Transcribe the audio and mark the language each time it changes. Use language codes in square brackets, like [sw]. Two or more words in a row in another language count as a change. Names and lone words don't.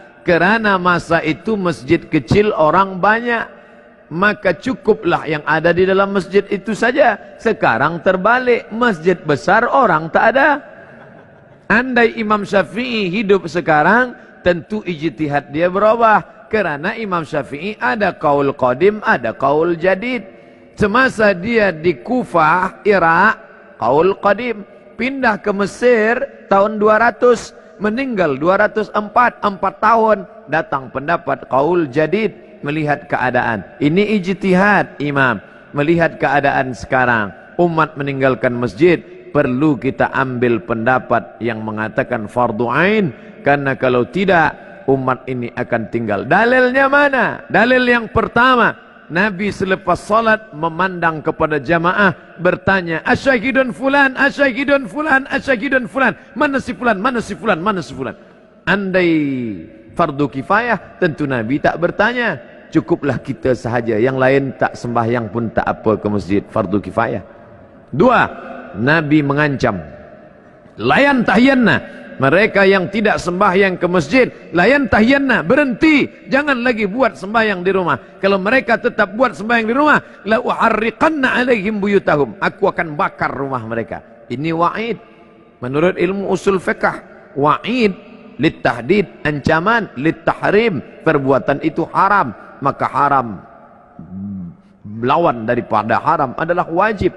[ms] Kerana masa itu masjid kecil orang banyak, maka cukuplah yang ada di dalam masjid itu saja. Sekarang terbalik, masjid besar orang tak ada. Andai Imam Syafi'i hidup sekarang, tentu ijtihad dia berubah. Kerana Imam Syafi'i ada qaul qadim, ada qaul jadid. Semasa dia di Kufah, Irak, qaul qadim. Pindah ke Mesir tahun 200, meninggal 204, 4 tahun. Datang pendapat qaul jadid, melihat keadaan. Ini ijtihad imam, melihat keadaan sekarang. Umat meninggalkan masjid, perlu kita ambil pendapat yang mengatakan fardu ain. Karena kalau tidak, umat ini akan tinggal. Dalilnya mana? Dalil yang pertama, Nabi selepas salat memandang kepada jamaah, bertanya, [ar] أشاهد فلان، أشاهد فلان، أشاهد فلان. [ms] Mana si fulan, mana si fulan, mana si fulan. Andai fardu kifayah, tentu Nabi tak bertanya. Cukuplah kita sahaja, yang lain tak sembahyang pun tak apa ke masjid, fardu kifayah. Dua, Nabi mengancam, [ar] لينتهين, [ms] mereka yang tidak sembahyang ke masjid, [ar] لينتهين, [ms] berhenti, jangan lagi buat sembahyang di rumah. Kalau mereka tetap buat sembahyang di rumah, [ar] لأحرقن عليهم بيوتهم, [ms] aku akan bakar rumah mereka. Ini wa'id menurut ilmu usul fiqh. [ar] وعيد لتهديد, [ms] ancaman, litahrim, perbuatan itu haram, maka haram lawan daripada haram adalah wajib.